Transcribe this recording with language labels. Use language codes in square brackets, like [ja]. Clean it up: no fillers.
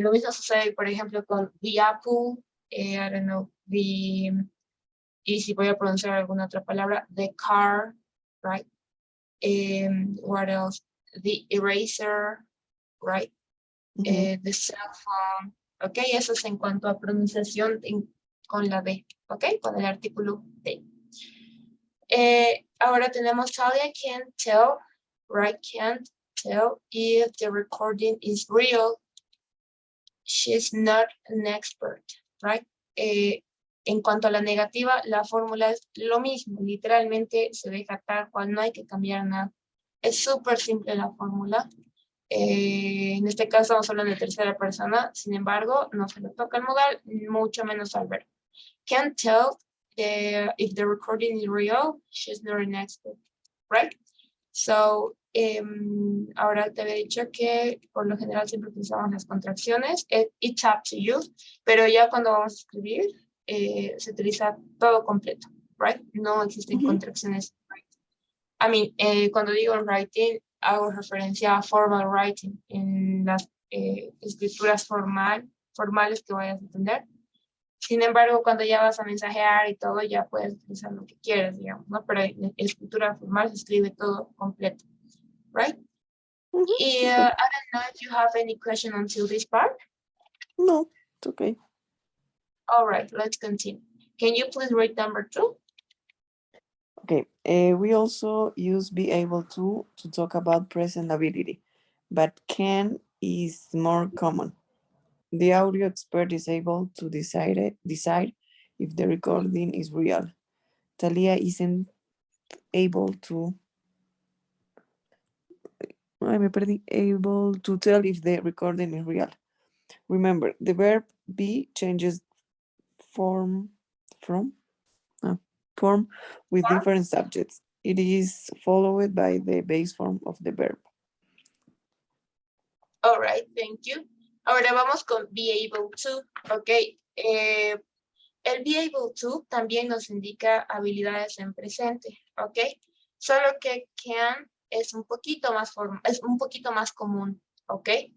[es] Lo mismo sucede, por ejemplo, con [en] the apple, I don't know, [es] y si voy a pronunciar alguna otra palabra, [en] the car, right? What else? The eraser, right? The cell phone, [es] ok, eso es en cuanto a pronunciación con la D, ok, con el artículo D. Ahora tenemos Talia [en] can't tell, right? Can't tell if the recording is real. She's not an expert, right? [es] En cuanto a la negativa, la fórmula es lo mismo, literalmente se deja tal cual, no hay que cambiar nada. Es súper simple la fórmula. En este caso estamos hablando de tercera persona, sin embargo, no se le toca el modal, mucho menos al verbo. [en] Can't tell if the recording is real, she's not an expert, right? [es] So, ahora te había dicho que por lo general siempre utilizamos las contracciones, [en] it's up to you, [es] pero ya cuando vamos a escribir, se utiliza todo completo, [en] right? [es] No existen contracciones. [en] I mean, [es] cuando digo writing, hago referencia a [en] formal writing, [es] en las escrituras formales que vayas a entender. Sin embargo, cuando ya vas a mensajear y todo, ya puedes utilizar lo que quieras, digamos, ¿no? Pero en escritura formal se escribe todo completo, [en] right? Y I don't know if you have any question until this part. No, it's okay. All right, let's continue. Can you please read number 2? Okay, we also use be able to talk about present ability, but can is more common. The audio expert is able to decide if the recording is real. Talia isn't able to. [es] Ay, me perdí. [en] Able to tell if the recording is real. Remember, the verb be changes form with different subjects. it is followed by the base form of the verb. All right, thank you. [es] Ahora vamos con be able to, ok. El be able to también nos indica habilidades en presente, ok. Solo que can es un poquito más común, ok.